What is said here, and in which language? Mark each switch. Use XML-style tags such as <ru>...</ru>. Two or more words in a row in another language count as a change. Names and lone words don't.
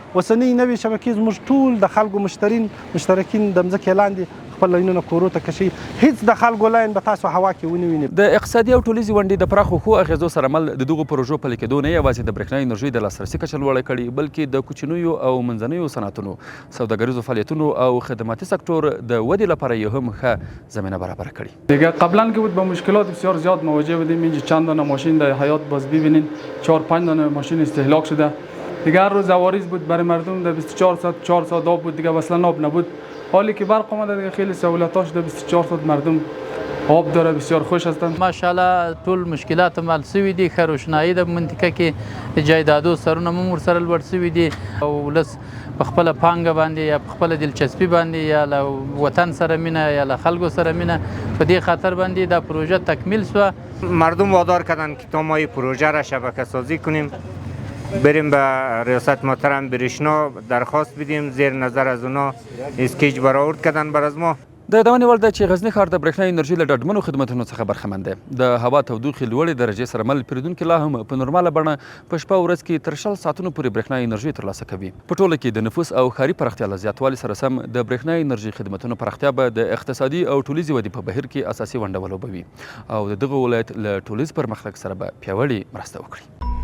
<ps>اوسنۍ نوې شبکې زموږ ټول د خلکو مشترکین د مځکې لاندې خپل لاینونه کورو ته کشي، هیڅ د خلکو لاین به تاسو هوا کې ونه وینئ. د اقتصادي او ټولیزې ونډې د پراخو ښو اغېزو سره مل د دغو پروژو پلي کېدو نه یوازې د برېښنا انرژۍ د لاسرسي کچه لوړه کړې بلکې د کوچنیو او منځنیو صنعتونو، سوداګریزو فعالیتونو او خدماتي سکتور د ودې لپاره یې هم ښه زمینه برابر کړې.</ps> <fa>دیگه قبلا که بود با مشکلات بسیار زیاد مواجه بودیم. اینجا چند دانه ماشین در حیات باز ببینین 4-5 دانه ماشین استهلاک شده. دیگه هر روز عوارض بود برای مردم، در 24 ساعت 4 ساعت آب بود، دیگه اصلا آب نبود. حالی که برق اومده دیگه خیلی سهولتاش در 24 ساعت مردم آب داره، بسیار خوش هستند.</fa> <ps>ماشاءالله ټول مشکلات مل سوي دي. ښه روشنایي د منطقه کې جایدادو سرونه هم ورسره لوړ سوي دي او ولس په خپله پانګه باندې یا په خپله دلچسپي باندې یا له وطن سره مینه یا له خلکو سره مینه په دې خاطر باندې دا پروژه تکمیل سوه.</ps> <fa>مردم وادار کردن که تا ما این پروژه را شبکه سازی کنیم، بریم به ریاست محترم برېښنا درخواست بدیم، زیر نظر از اونا اسکیچ برآورد کردن بر از ما.</fa> <ps>د یادونې وړ ده چې غزني ښار د برېښنا انرژي له ډاډمنو خدمتونو څخه برخمن دی. د هوا تودوخې لوړې درجې سره مل پیرودونکي لا هم په نورماله بڼه په شپه ورځ کې تر 100 ساعتونو پورې برېښنا انرژي ترلاسه کوي. په ټوله کې د نفوس او ښاري پراختیا له زیاتوالي سره سم د برېښنا انرژي خدمتونو پراختیا به د اقتصادي او ټولیزې ودې په بهیر کې اساسي ونډه ولوبوي او د دغه ولایت له ټولیز پرمختګ سره به پیاوړې مرسته وکړي.</ps>